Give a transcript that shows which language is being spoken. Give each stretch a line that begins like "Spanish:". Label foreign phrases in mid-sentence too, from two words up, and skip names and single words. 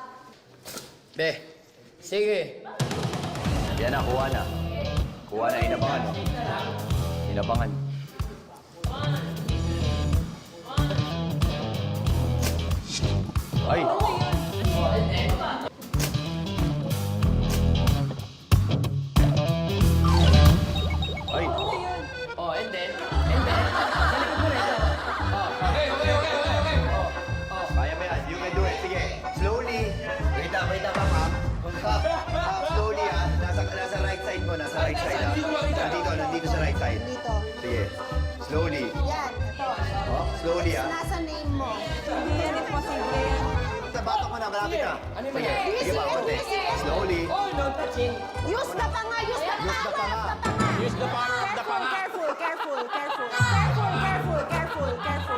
Filipino: Be, sige. Yan na, kuha na. Kuha na, inabangan. Inabangan. Ay! Ay! Oh,
English: and then.
Filipino: Sa likod mo na ito. Kaya mo yan.
English: You can do it. Sige. Slowly. Wait up, Pap. Slowly,
Filipino: ha. Nasa
English: right side
Filipino: mo. Nasa
English: right side,
Filipino: ha. Nandito sa
English: right side.
Filipino: Dito. Sige. Slowly. Yan, ito.
English: Oh, slowly, ha.
Filipino: Nasa name mo. Hindi yan imposible yan. Sa batok mo na, malapit na. Sige. Sige pa, konti.
English: Slowly. Oh, no touching. Use the panga, use the panga. Use the panga. Use the power of the panga. Careful, careful, careful. Careful, careful, careful, careful.